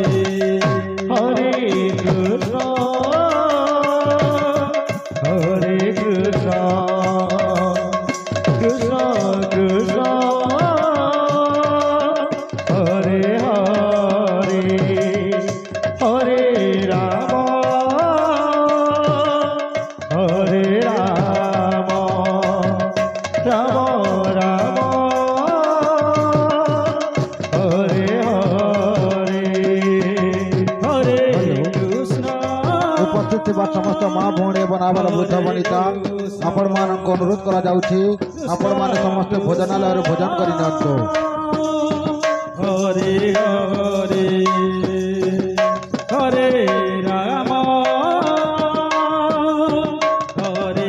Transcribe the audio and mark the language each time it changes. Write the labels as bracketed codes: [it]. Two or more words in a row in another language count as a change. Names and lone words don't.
[sa] হরে কৃষ্ণ কৃষ্ণ কৃষ্ণ হরে হরে হরে রাম হরে রাম রাম রাম হরে হরে হরে কৃষ্ণ [or] উপস্থিତ ଥିବା ସମସ୍ତ ମା ଭଉଣୀ ଏବଂ ଆବାଳ ବୃଦ୍ଧ ବନିତା ଆପଣମାନଙ୍କୁ ଅନୁରୋଧ କରାଯାଉଛି ଆପଣମାନେ ସମସ୍ତେ ଭୋଜନାଳୟରେ ଭୋଜନ କରି ନିଅନ୍ତୁ। [sa] হরে হরে হরে রাম হরে